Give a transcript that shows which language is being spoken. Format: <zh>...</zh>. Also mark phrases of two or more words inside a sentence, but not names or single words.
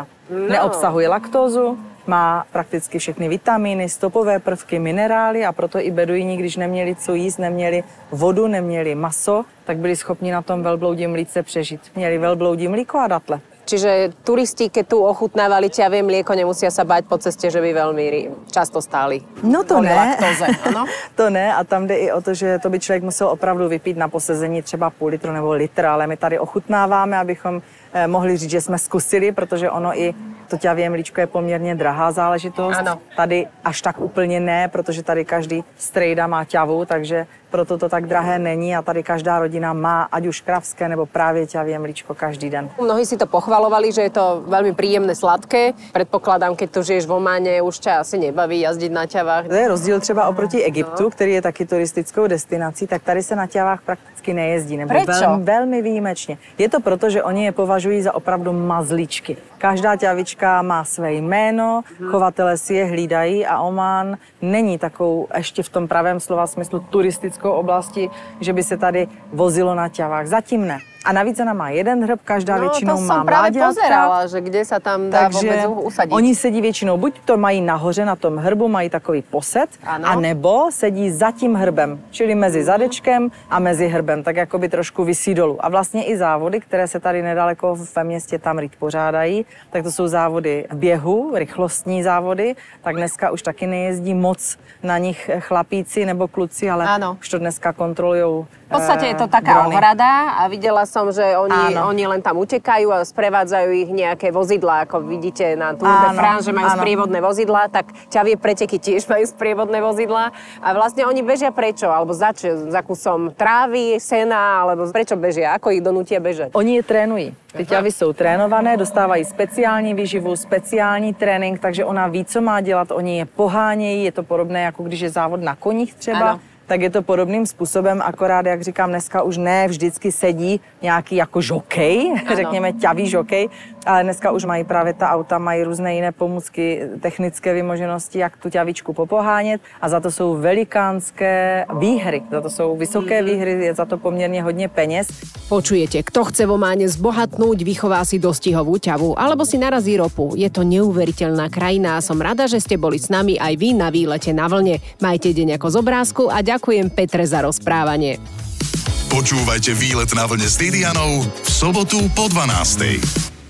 <cs>No. Neobsahuje laktózu, má prakticky všechny vitamíny, stopové prvky, minerály a proto i beduíni, když neměli co jíst, neměli vodu, neměli maso, tak byli schopni na tom velbloudím mlíce přežít. Měli velbloudí mlíko a datle.</cs> <sk>Čiže turisti, keď tu ochutnávali ťavé mlieko, nemusia sa báť po ceste, že by veľmi často stáli.</sk> <cs>No to ne. Laktóze, ano? To ne a tam jde i o to, že to by člověk musel opravdu vypít na posezení třeba půl litru nebo litr, ale my tady ochutnáváme, abychom mohli říct, že jsme zkusili, protože ono i to ťavé mlíčko je poměrně drahá záležitost. Ano. Tady až tak úplně ne, protože tady každý strejda má ťavu, takže proto to tak drahé není a tady každá rodina má ať už kravské nebo právě ťavé mlíčko každý den.</cs> <sk>Mnohí si to pochvalovali, že je to veľmi príjemné, sladké. Predpokladám, keď tu žiješ v Ománe, už ťa asi nebaví jazdiť na ťavách.</sk> <cs>To je rozdíl třeba oproti Egyptu, který je taky turistickou destinací, tak tady se na ťavách prakticky nejezdí, nebo velmi výjimečně. Je to proto, že oni je považují za opravdu mazlíčky. Každá ťavička má své jméno, chovatelé si je hlídají a Omán není takovou ještě v tom pravém slova smyslu turistickou oblasti, že by se tady vozilo na ťavách. Zatím ne. A navíc ona má jeden hrb, každá většinou má mláďatka.</cs> <sk>No, to som práve pozerala, že kde sa tam dá vôbec usadiť.</sk> <cs>Oni sedí většinou, buď to mají nahoře na tom hrbu, mají takový posed, anebo sedí za tím hrbem, čili mezi zadečkem a mezi hrbem, tak jako by trošku visí dolů. A vlastně i závody, které se tady nedaleko ve městě Tamrit pořádají, tak to jsou závody v běhu, rychlostní závody, tak dneska už taky nejezdí moc na nich chlapíci nebo kluci, ale už to dneska kontrolujou.</cs> <sk>V podstate je to taká ohrada a videla som, že oni len tam utekajú a sprevádzajú ich nejaké vozidlá, ako vidíte na Tour de France, že majú sprievodné vozidlá, tak ťavie preteky tiež majú sprievodné vozidlá a vlastne oni bežia prečo? Alebo za kusom trávy, sena, alebo prečo bežia? Ako ich donútia bežať?</sk> <cs>Oni je trénují. Ty ťavy jsou trénované, dostávají speciální výživu, speciální trénink, takže ona ví, co má dělat, oni je pohánějí, je to podobné, jako když je závod na koních třeba. Ano. Tak je to podobným způsobem, akorát, jak říkám, dneska už ne vždycky sedí nějaký jako žokej, řekněme ťavý žokej, Ale dneska už mají právě ta auta, mají různé jiné pomůcky, technické vymoženosti, jak tu ťavičku popohánět a za to jsou velikánské výhry, za to jsou vysoké výhry, je za to poměrně hodně peněz.</cs> <sk>Počujete, kto chce v Ománe zbohatnúť, vychová si dostihovú ťavu alebo si narazí ropu. Je to neuveriteľná krajina a som rada, že ste boli s nami aj vy na výlete na vlne. Majte deň ako z obrázku a ďakujem Petre za rozprávanie. Počúvajte Výlet na vlne s Didianou v sobotu po 12:00.</sk>